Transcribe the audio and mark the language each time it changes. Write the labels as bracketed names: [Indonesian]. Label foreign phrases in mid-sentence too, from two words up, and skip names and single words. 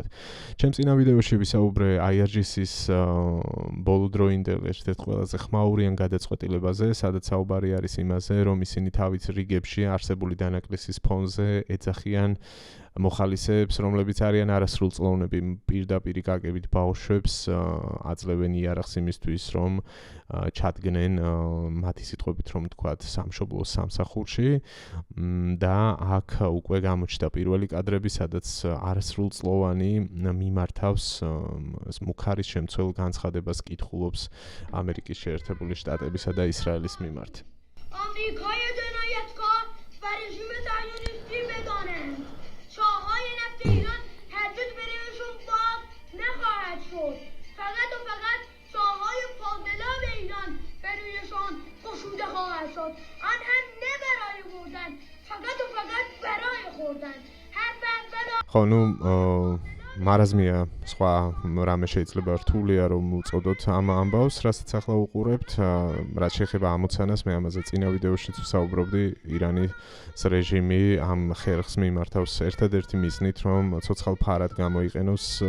[Georgian] ჩემს წინა ვიდეოში ვისაუბრე IRGC-ის ბოლოდროინდელ ერთ-ერთ ყველაზე ხმაურიან გადაწყვეტილებაზე, სადაც საუბარი არის იმაზე, რომ ისინი თავის რიგებში არსებული დანაკლისის ფონზე ეძახიან მოხალისეებს, რომლებიც არიან არასრულწლოვნები, პირდაპირ გაგებით ბავშვებს აძლევენ იარაღს იმისთვის, რომ ჩადგნენ მათი სიტყვებით რომ თქვათ სამშობლოს სამსახურში და აქ უკვე გამოჩნდა პირველი კადრები, სადაც არასრულწლოვანი მიმართავს მუქარის შემცველ განცხადებას კითხულობს ამერიკის შეერთებული შტატებისა და ისრაელის მიმართ. [Persian] آمریکای جنایتکار و رژیم صهیونیستی بدانند شاههای نفت ایران هرگز بروشون باز نخواهد شد. فقط و فقط شاههای فاضلاب ایران برویشان گشوده خواهد شد. آن هم نه برای بردن، فقط و فقط برای خوردن. هر بلا [Georgian] خانم მარაზმია სხვა რამე შეიძლება რთულია რომ უწოდოთ ამ ამბავს, რასაც ახლა უყურებთ, რაც შეეხება ამოცანას, მე ამაზე წინა ვიდეოშიც ვსაუბრობდი, ირანის რეჟიმი ამ ხერხს მიმართავს ერთადერთი მიზნით, რომ ცოცხალ ფარად გამოიყენოს